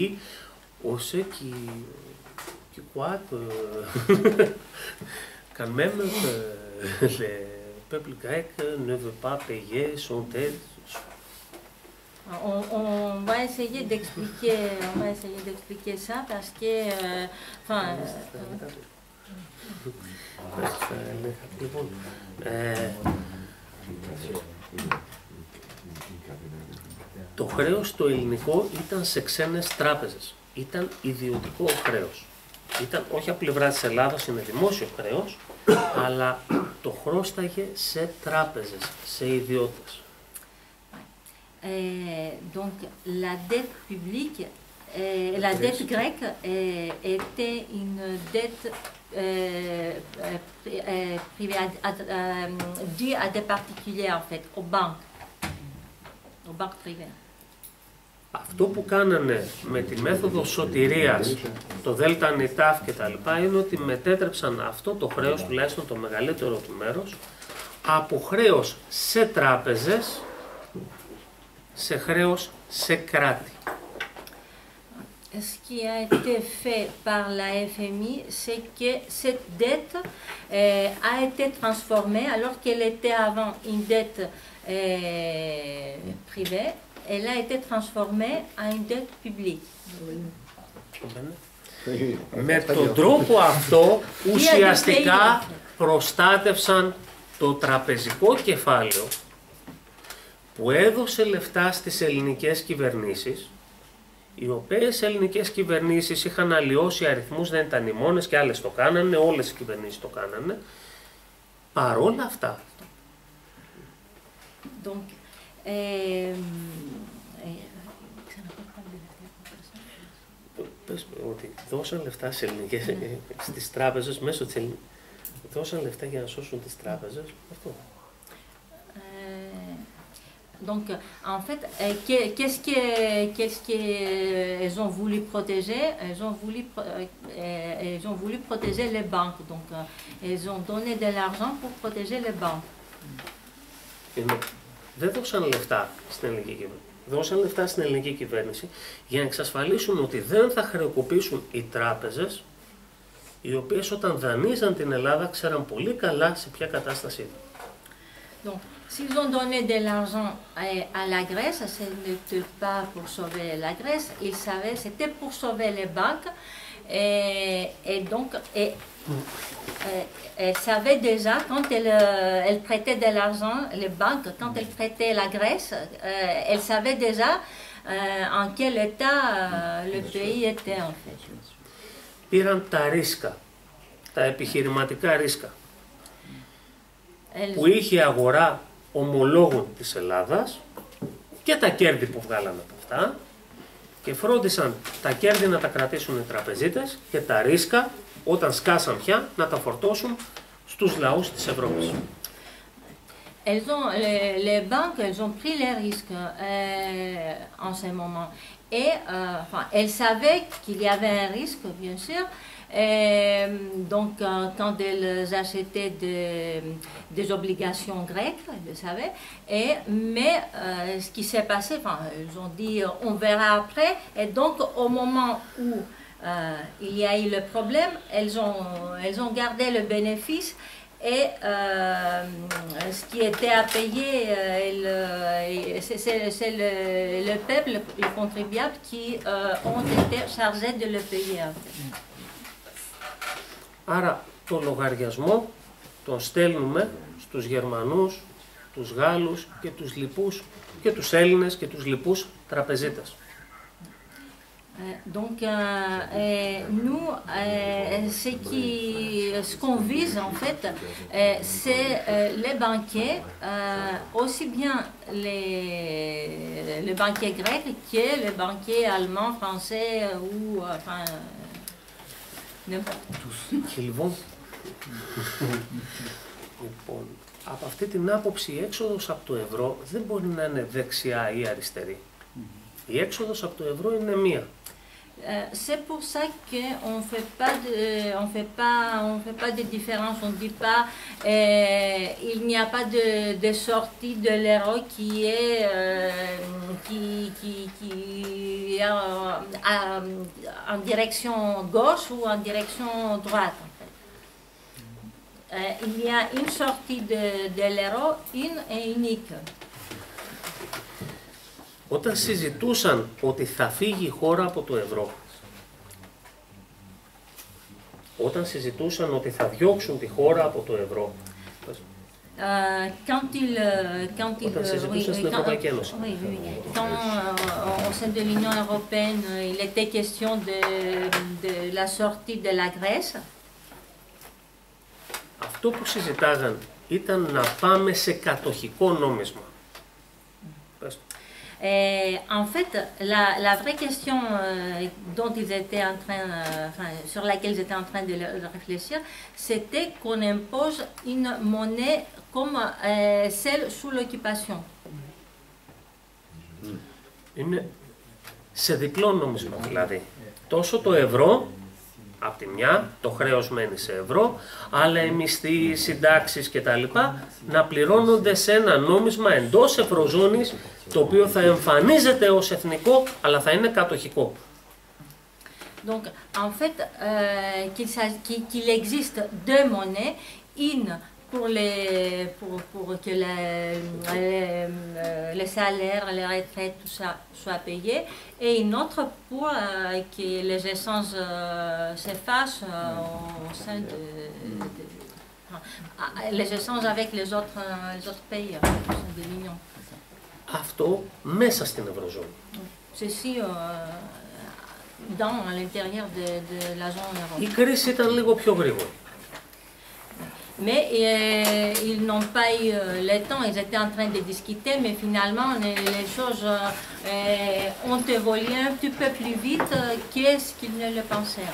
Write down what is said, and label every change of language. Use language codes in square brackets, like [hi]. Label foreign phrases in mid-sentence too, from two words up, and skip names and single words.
[fr] Ou ceux qui croient que quand même que le peuple grec ne veut pas payer son dette. On va essayer d'expliquer ça parce que, [el] Λοιπόν, το χρέος το ελληνικό ήταν σε ξένες τράπεζες. Ήταν ιδιωτικό χρέος. Ήταν όχι από πλευρά της Ελλάδας, είναι δημόσιο χρέος, αλλά το χρώσταγε σε τράπεζες, σε ιδιώτες. [fr] Donc la dette publique, la dette grecque était une dette privée, due à des particuliers en fait, aux banques privées. [el] Αυτό που κάνανε με τη μέθοδο σωτηρίας, το ΔΝΤ και τα λοιπά, είναι ότι μετέτρεψαν αυτό το χρέος, τουλάχιστον το μεγαλύτερο του μέρος, από χρέος σε τράπεζες, σε χρέος σε κράτη. [fr] Ce qui a été fait par la FMI, c'est que cette dette a été transformée, alors qu'elle était avant une dette privée, elle a été transformée en une dette publique. [el] Με τον τρόπο αυτό ουσιαστικά προστάτευσαν το τραπεζικό κεφάλαιο που έδωσε λεφτά στις ελληνικές κυβερνήσεις, οι οποίες ελληνικές κυβερνήσεις είχαν αλλοιώσει αριθμούς, δεν ήταν οι μόνες και άλλες το κάνανε, όλες οι κυβερνήσεις το κάνανε, παρόλα αυτά. [fr] Donc, [el] Πες ότι δώσαν λεφτά στις τράπεζες, μέσω της δώσαν λεφτά για να σώσουν τις τράπεζες, αυτό. [fr] Donc, en fait, qu'est-ce qu'elles ont voulu protéger? Elles ont voulu protéger les banques. Donc, elles ont donné de l'argent pour protéger les banques. [el] Δεν δώσαν λεφτά στην ελληνική κυβέρνηση. Δώσαν λεφτά στην ελληνική κυβέρνηση για να εξασφαλίσουν ότι δεν θα χρεοκοπήσουν οι τράπεζες, οι οποίες όταν δανείζαν την Ελλάδα ξέραν πολύ καλά σε ποια κατάσταση ήταν. [fr] Donc, s'ils ont donné de l'argent à la Grèce, ce n'était pas pour sauver la Grèce, ils savaient que c'était pour sauver les banques. Et donc, elles savaient déjà, quand elles prêtaient de l'argent, les banques, quand elles prêtaient la Grèce, elles savaient déjà en quel état le pays était en fait. [el] Πήραν τα ρίσκα, τα επιχειρηματικά ρίσκα, που είχε η αγορά ομολόγων της Ελλάδας και τα κέρδη που βγάλανε από αυτά και φρόντισαν τα κέρδη να τα κρατήσουν οι τραπεζίτες και τα ρίσκα όταν σκάσαν πια να τα φορτώσουν στους λαούς της Ευρώπης. [fr] Les banques, elles ont pris les risques en ce moment. Et elles savaient qu'il y avait un risque, bien sûr. Donc, quand elles achetaient des obligations grecques, elles le savaient. Mais ce qui s'est passé, elles ont dit on verra après. Et donc, au moment où il y a eu le problème, elles ont gardé le bénéfice. Et ce qui était à payer, c'est le peuple, les contribuables qui ont été chargés de le payer. En fait. [el] Άρα το λογαριασμό τον στέλνουμε στους Γερμανούς, τους Γάλλους και τους λοιπούς και τους Έλληνες και τους λοιπούς τραπεζίτες. [fr] Donc, nous, ce qu'on vise en fait, c'est les banquiers, aussi bien les banquiers grecs que les banquiers allemands, français ou enfin n'importe tous. [el] Λοιπόν, από αυτή την άποψη η έξοδος από το ευρώ δεν μπορεί να είναι δεξιά ή αριστερή. Η έξοδος από το ευρώ είναι μία. [fr] C'est pour ça qu'on ne fait pas de différence, on ne dit pas il n'y a pas de sortie de l'euro qui est en direction gauche ou en direction droite. Il y a une sortie de l'euro, une et unique. [el] Όταν συζητούσαν ότι θα φύγει η χώρα από το ευρώ, όταν συζητούσαν ότι θα διώξουν τη χώρα από το ευρώ, [fr] Quand [el] Όταν συζητούσαν στην Ευρωπαϊκή Ένωση. [fr] Quand au sein de l'Union européenne, il était question de la sortie de la Grèce, [el] Αυτό που συζητάγαν ήταν να πάμε σε κατοχικό νόμισμα. En fait, la vraie question dont ils étaient en train, sur laquelle ils étaient en train de réfléchir, c'était qu'on impose une monnaie comme celle sous l'occupation. Είναι σε διπλό νόμισμα δηλαδή. Τόσο το ευρώ, από τη μια, το χρέος μένει σε ευρώ, αλλά οι μισθοί, οι συντάξεις κτλ. Να πληρώνονται σε ένα νόμισμα εντός ευρωζώνης, το οποίο θα εμφανίζεται ως εθνικό, αλλά θα είναι κατοχικό. [fr] Donc, en fait, qu'il existe deux monnaies, une pour que les salaires, les retraites, tout ça soit payé, et une autre pour que les échanges s'effacent au sein les échanges avec les autres pays au sein de l'Union. [el] Αυτό μέσα στην ευρωζώνη. [fr] Ceci dans l'intérieur de la zone euro. [el] Η κρίση ήταν λίγο πιο γρήγορη. [fr] Mais ils n'ont pas eu le temps, ils étaient en train de discuter, mais finalement les choses ont évolué un petit peu plus vite qu'est-ce qu'ils ne le pensaient.